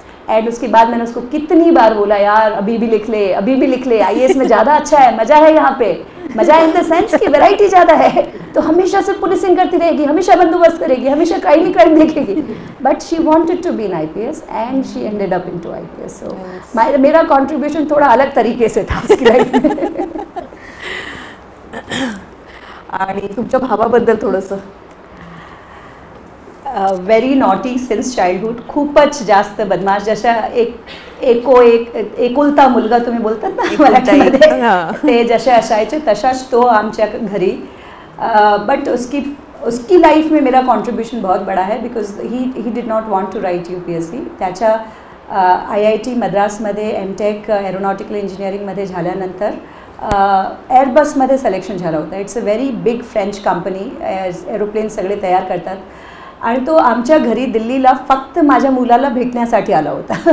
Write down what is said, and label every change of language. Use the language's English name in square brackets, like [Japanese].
[Hindi] And उसके बाद मैंने उसको कितनी बार बोला, यार अभी भी लिख ले, अभी भी लिख ले, IAS में ज़्यादा अच्छा है, मज़ा है यहाँ पे, मज़ा इन द सेंस कि वैरायटी ज़्यादा है, तो हमेशा से पुलिसिंग करती रहेगी, हमेशा बंदोबस्त करेगी, हमेशा क्राइम ही क्राइम देखेगी, [English] But she wanted to be in IPS and she ended up into IPS. [Hindi] सो मेरा कंट्रीब्यूशन थोड़ा अलग तरीके से था उसकी लाइफ में. [Marathi] आणि तुमच्या भावाबद्दल थोडंसं. [English] very naughty since childhood, [Marathi] खूपच जास्त बदमाश, जशा एकुलता मुलगा तुम्ही बोलतात ना मराठीमध्ये, ते जसे असायचे तसाच तो आमच्या घरी. [Hindi] बट उसकी लाइफ में मेरा कंट्रीब्यूशन बहुत बड़ा है [English] Because he did not want to write UPSC. [Marathi] त्याच्या IIT मद्रासमध्ये MTech एरोनॉटिकल इंजिनिअरिंगमध्ये झाल्यानंतर एअरबसमध्ये सिलेक्शन झालं होतं. [English] it's a very big French company, [Marathi] aeroplane सगळे तयार करतात. आणि तो आमच्या घरी दिल्लीला फक्त माझ्या मुलाला भेटण्यासाठी आला होता.